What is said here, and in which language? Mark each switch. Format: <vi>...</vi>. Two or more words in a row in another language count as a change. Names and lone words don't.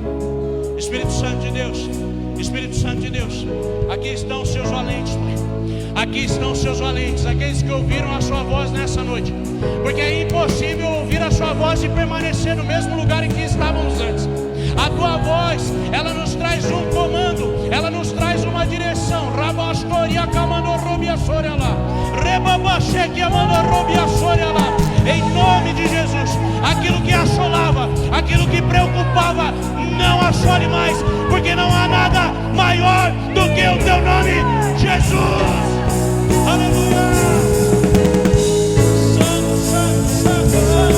<pt>Espírito Santo de Deus, Espírito Santo de Deus, aqui estão os seus valentes, Pai. Aqui estão os seus valentes, aqueles que ouviram a sua voz nessa noite. Porque é impossível ouvir a sua voz e permanecer no mesmo lugar em que estávamos antes. A tua voz, ela nos traz um comando, ela nos traz uma direção. Rabastoria camandorobia sorela, rebabacheque amandorobia sorela. Em nome de Jesus, aquilo que assolava, aquilo que preocupava, não assole mais, porque não há nada maior do que o teu nome, Jesus. Aleluia. Santo, santo, santo, santo.</pt>